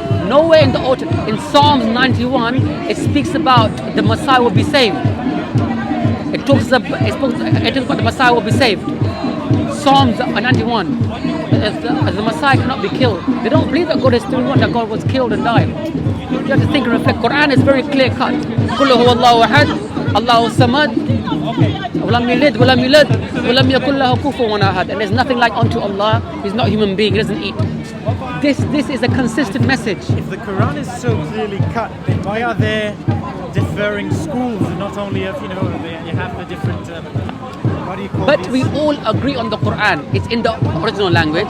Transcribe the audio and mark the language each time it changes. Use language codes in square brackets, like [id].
[en] Nowhere in the Old, in Psalms 91, it speaks about the Messiah will be saved. It talks about the Messiah will be saved. Psalms 91, the Messiah cannot be killed. They don't believe that God is still one, that God was killed and died. You have to think and reflect. Quran is very clear cut. [ar] قل هو الله أحد الله الصمد ولم يلد ولم يولد ولم يكن له كفوا أحد. [en] And there's nothing like unto Allah. He's not a human being. He doesn't eat. This is a consistent message. If the Quran is so clearly cut, then why are there differing schools and not only of you have the different what do you call But these? we all agree on the Quran. It's in the original language.